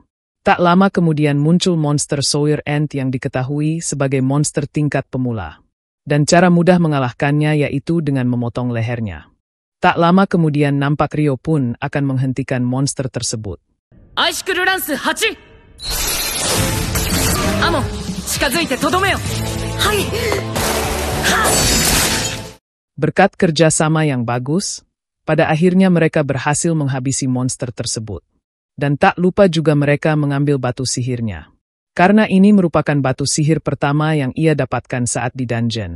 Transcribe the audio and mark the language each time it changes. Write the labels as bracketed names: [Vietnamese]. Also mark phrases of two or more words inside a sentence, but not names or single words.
[Indonesian] Tak lama kemudian muncul monster Sawyer Ant yang diketahui sebagai monster tingkat pemula. Dan cara mudah mengalahkannya yaitu dengan memotong lehernya. Tak lama kemudian nampak Rio pun akan menghentikan monster tersebut. Aishkuru Lance 8! [Japanese] Amon, 近づいてとどめよ! Hai! [Indonesian] Berkat kerjasama yang bagus, pada akhirnya mereka berhasil menghabisi monster tersebut. Dan tak lupa juga mereka mengambil batu sihirnya. Karena ini merupakan batu sihir pertama yang ia dapatkan saat di dungeon.